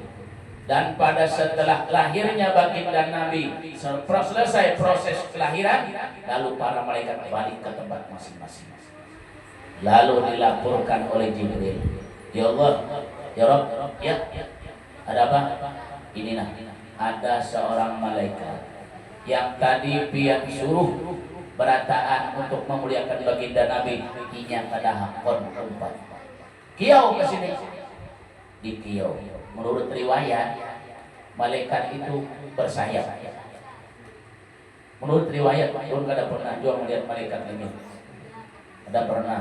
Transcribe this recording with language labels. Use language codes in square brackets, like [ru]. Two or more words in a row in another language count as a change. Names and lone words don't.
[id] Dan pada setelah lahirnya baginda Nabi, selesai proses kelahiran, lalu para malaikat balik ke tempat masing-masing. Lalu dilaporkan oleh Jibril, [ar] ya Allah, ya Rabb, [id] ya, ada apa? Ini nah, ada seorang malaikat yang tadi pihak suruh berataan untuk memuliakan baginda Nabi, [bjn] inya kada hakon umpat. Kiau ke sini. Di kiau. [id] Menurut riwayat, malaikat itu bersayap. Menurut riwayat, pun kada pernah juga melihat malaikat ini. Ada pernah.